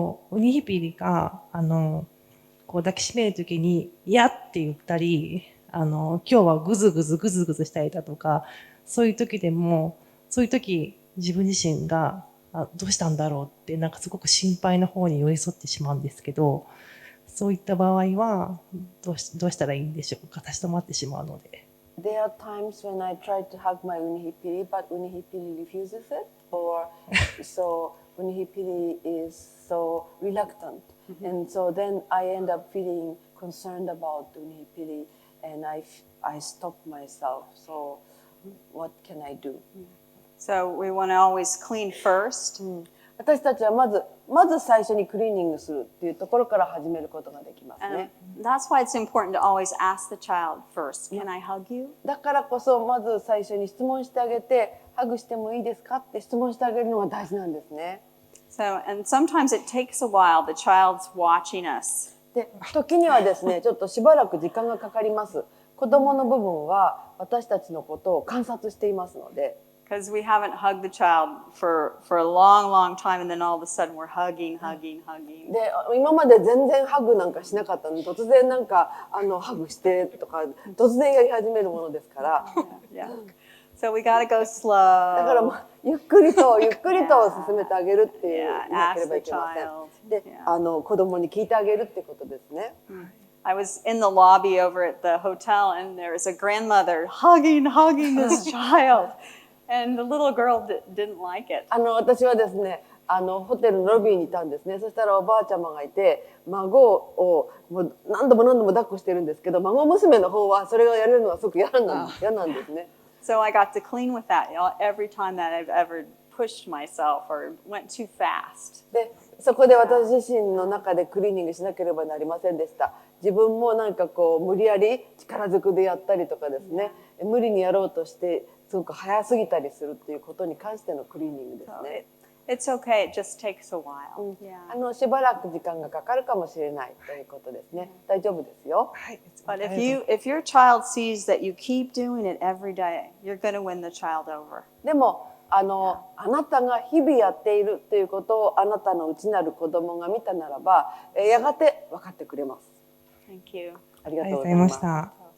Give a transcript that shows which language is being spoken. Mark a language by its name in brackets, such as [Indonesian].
[Japanese] ウニヒピリが、こう抱きしめるときに、嫌って言ったり、今日はぐずぐずしたりだとか、そういう時でも、そういう時、自分自身が、どうしたんだろうって、なんかすごく心配な方に寄り添ってしまうんですけど、そういった場合は、どうしたらいいんでしょうか。立ち止まってしまうので。 [English] There are times when I try to hug my Unihippiri, but Unihippiri refuses it, or so Unihippiri is so reluctant, and so then I end up feeling concerned about Unihippiri, and I stop myself. So, what can I do? So we want to always clean first. [Japanese] 私たちはまず最初にクリーニングするっていうところから始めることができますね。 [English] That's why it's important to always ask the child first, Can I hug you? [Japanese] だからこそまず最初に質問してあげて、ハグしてもいいですかって質問してあげるのが大事なんですね。 [English] So, and sometimes it takes a while. The child's watching us. [Japanese] で、時にはですね、ちょっとしばらく時間がかかります。子供の部分は私たちのことを観察していますので。 [English] Because we haven't hugged the child for a long time, and then all of a sudden we're hugging. [Japanese] で、今まで全然ハグなんかしなかったのに、突然なんかハグしてとか突然やり始めるものですから。 [English] Yeah. So we gotta go slow. [Japanese] だからまあゆっくりと進めてあげるっていうなければいけません。で、子供に聞いてあげるってことですね。 [English] I was in the lobby over at the hotel, and there was a grandmother hugging this child. And the little girl didn't like it. [Japanese] 私はですね、ホテルのロビーにいたんですね。そしたらおばあちゃまがいて、孫をもう何度も抱っこしてるんですけど、孫娘の方はそれをやるのはすごく嫌なんですね。 [English] So I got to clean with that every time that I've ever pushed myself or went too fast. [Japanese] で、そこで私自身の中でクリーニングしなければなりませんでした。自分もなんかこう無理やり力ずくでやったりとかですね、無理にやろうとしてすごく早すぎたりするっていうことに関してのクリーニングですね。 [English] It's okay. It just takes a while. [Japanese] しばらく時間がかかるかもしれないということですね。大丈夫ですよ。 [English] But if your child sees that you keep doing it every day, you're going to win the child over. [Japanese] でもあなたが日々やっているということをあなたの内なる子供が見たならば、やがて分かってくれます。 [English] Thank you. [Japanese] ありがとうございました。